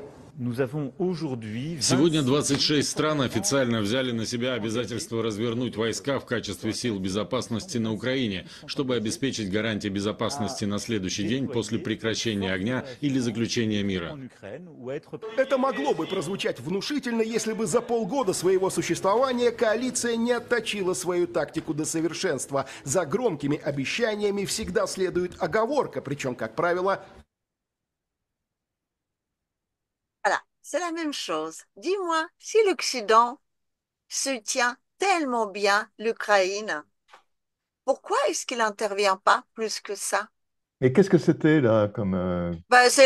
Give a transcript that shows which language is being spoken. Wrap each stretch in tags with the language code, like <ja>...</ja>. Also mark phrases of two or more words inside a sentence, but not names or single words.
<ru>Сегодня 26 стран официально взяли на себя обязательство развернуть войска в качестве сил безопасности на Украине, чтобы обеспечить гарантии безопасности на следующий день после прекращения огня или заключения мира. Это могло бы прозвучать внушительно, если бы за полгода своего существования коалиция не отточила свою тактику до совершенства. За громкими обещаниями всегда следует оговорка, причем, как правило,</ru> <fr>Voilà, c'est la même chose. Dis-moi, si l'Occident soutient tellement bien l'Ukraine, pourquoi est-ce qu'il n'intervient pas plus que ça? Mais qu'est-ce que c'était là comme, C'est</fr>